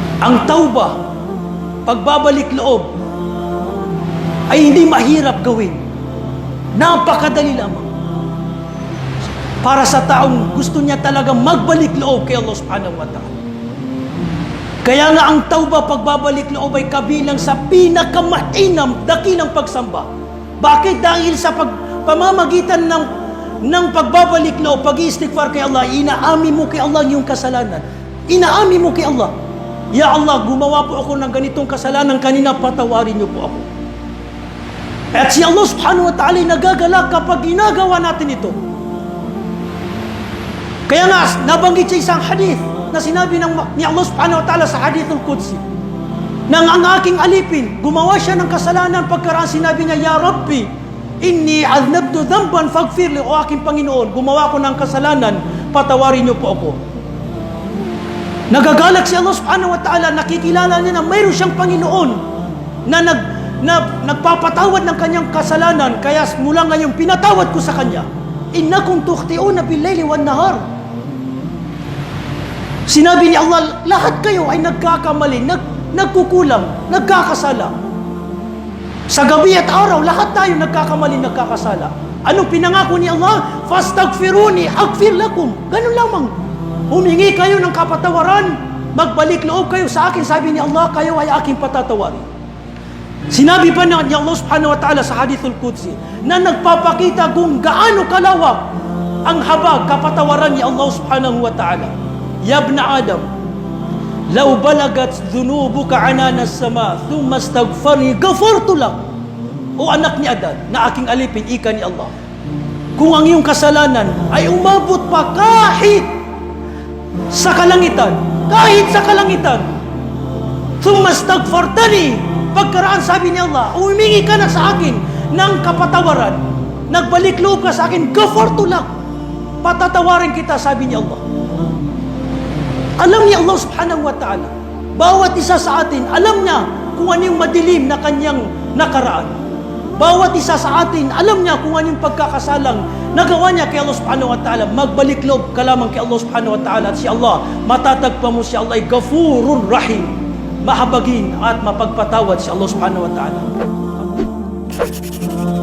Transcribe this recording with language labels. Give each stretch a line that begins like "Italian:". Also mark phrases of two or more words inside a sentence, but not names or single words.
Filipino: Ang tauba, pagbabalik loob, ay hindi mahirap gawin. Napakadali lamang. Para sa taong gusto niya talagang magbalik loob kay Allah
Arabic: سبحانه وتعالى.
Filipino: Kaya nga ang tauba, pagbabalik loob ay kabilang sa pinakamainam, dakilang pagsamba. Bakit? Dahil sa pamamagitan ng pagbabalik loob, pag-iistighfar kay Allah, inaami mo kay Allah yung kasalanan. Inaami mo kay Allah. Ya Allah, gumawa po ako ng ganitong kasalanan kanina, patawarin niyo po ako. At si Allah
Arabic: سبحانه وتعالى
Filipino: nagagalak kapag ginagawa natin ito. Kaya nga, nabanggit sa isang hadith na sinabi ni Allah
Arabic: سبحانه وتعالى
Filipino: sa hadithul Qudsi, nang ang aking alipin, gumawa siya ng kasalanan, pagkaraan sinabi niya,
Arabic: يا ربي إني أذنبت ذنبا فاغفر لي,
Filipino: o aking Panginoon, gumawa ko ng kasalanan, patawarin niyo po ako. Nagagalak si Allah
Arabic: سبحانه وتعالى,
Filipino: nakikilala niya na mayroon siyang Panginoon na nagpapatawad ng kanyang kasalanan, kaya mula ngayon pinatawad ko sa kanya.
Arabic: إنكم تخطئون بالليل والنهار.
Filipino: Sinabi ni Allah, lahat kayo ay nagkakamali, nagkukulang, nagkakasala. Sa gabi at araw, lahat tayo nagkakamali, nagkakasala. Anong pinangako ni Allah?
Arabic: فاستغفروني أغفر لكم.
Filipino: Ganun lamang. Humingi kayo ng kapatawaran, magbalik loob kayo sa akin. Sabi ni Allah, kayo ay aking patatawarin. Sinabi pa ni Allah
Arabic: سبحانه وتعالى
Filipino: sa hadithul Qudsi na nagpapakita kung gaano kalawak ang habag kapatawaran ni Allah
Arabic: سبحانه وتعالى. يا ابن آدم لو بلغت ذنوبك عنان السماء ثم استغفرتني غفرت لك.
Filipino: O anak ni Adan, na aking alipin, ika ni Allah, kung ang iyong kasalanan ay umabot pa kahit sa kalangitan,
Arabic: ثم استغفرتني,
Filipino: pagkaraan sabi ni Allah, humingi ka na sa akin ng kapatawaran, nagbalik loob ka sa akin,
Arabic: غفرت لك,
Filipino: patatawarin kita, sabi ni Allah. Alam ni Allah
Arabic: سبحانه وتعالى,
Filipino: bawat isa sa atin, alam niya kung ano yung madilim na kanyang nakaraan. Bawat isa sa atin, alam niya kung ano yung pagkakasalang nagawa niya kay Allah
Arabic: سبحانه وتعالى.
Filipino: Magbalik loob ka lamang kay Allah
Arabic: سبحانه وتعالى,
Filipino: at si Allah, matatagpan mo si Allah ay
Arabic: غفور رحيم,
Filipino: mahabagin at mapagpatawad si Allah
Arabic: سبحانه وتعالى.